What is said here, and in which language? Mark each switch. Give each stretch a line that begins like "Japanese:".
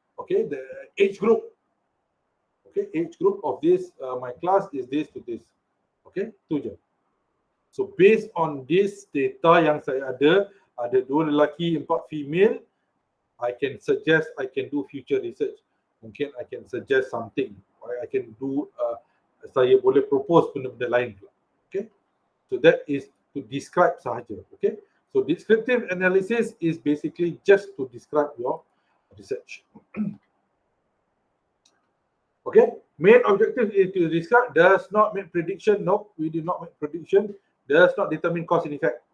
English: Okay, the age group. Okay, age group of this, my class is this to this. Okay,
Malay: itu je.
English: So based on this data
Malay: yang saya ada 2 lelaki,
English: 4 female, I can suggest, I can do future research. Mungkin I can suggest something. I can do,
Malay: saya boleh propose benda-benda lain.
English: Okay, so that is to describe sahaja. Okay, so descriptive analysis is basically just to describe your research. Okay, main objective is to describe, does not make prediction. No, we do not make prediction. Does not determine cause and effect.